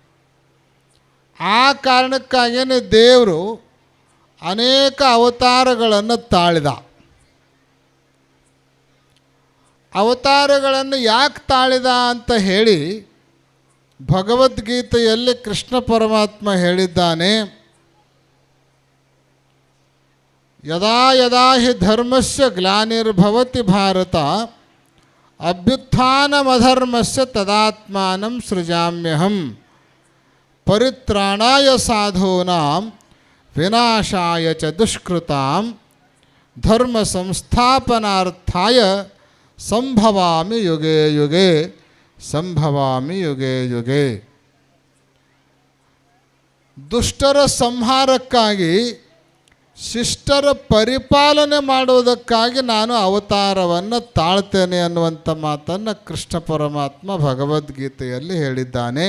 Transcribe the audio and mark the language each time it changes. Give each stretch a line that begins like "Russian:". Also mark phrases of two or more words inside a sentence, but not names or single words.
Kannada: ಆ ಕಾರಣಕ್ಕಾಗಿಯೇ ದೇವರು ಅನೇಕ ಅವತಾರಗಳನ್ನು ತಾಳಿದ. ಅವತಾರಗಳನ್ನು ಯಾಕೆ ತಾಳಿದ ಅಂತ ಹೇಳಿ ಭಗವದ್ಗೀತೆಯಲ್ಲಿ ಕೃಷ್ಣ ಪರಮಾತ್ಮ ಹೇಳಿದ್ದಾನೆ,
Sanskrit: ಯದಾ ಯದಾ ಹಿ ಧರ್ಮಸ್ಯ ಗ್ಲಾನಿರ್ಭವತಿ ಭಾರತ ಅಭ್ಯುತ್ಥಾನಮಧರ್ಮಸ್ಯ ತದಾತ್ಮಾನಂ ಸೃಜಾಮ್ಯಹಂ ಪರಿತ್ರಾಣಾಯ ಸಾಧೂನಾಂ ವಿನಾಶಾಯ ಚ ದುಷ್ಕೃತಾಂ ಧರ್ಮ ಸಂಸ್ಥಾಪನಾರ್ಥಾಯ ಸಂಭವಾಮಿ ಯುಗೆ ಯುಗೆ ಸಂಭವಾಮಿ ಯುಗೆ ಯುಗೆ.
Kannada: ದುಷ್ಟರ ಸಂಹಾರಕ್ಕಾಗಿ, ಶಿಷ್ಟರ ಪರಿಪಾಲನೆ ಮಾಡುವುದಕ್ಕಾಗಿ ನಾನು ಅವತಾರವನ್ನು ತಾಳ್ತೇನೆ ಅನ್ನುವಂಥ ಮಾತನ್ನು ಕೃಷ್ಣ ಪರಮಾತ್ಮ ಭಗವದ್ಗೀತೆಯಲ್ಲಿ ಹೇಳಿದ್ದಾನೆ.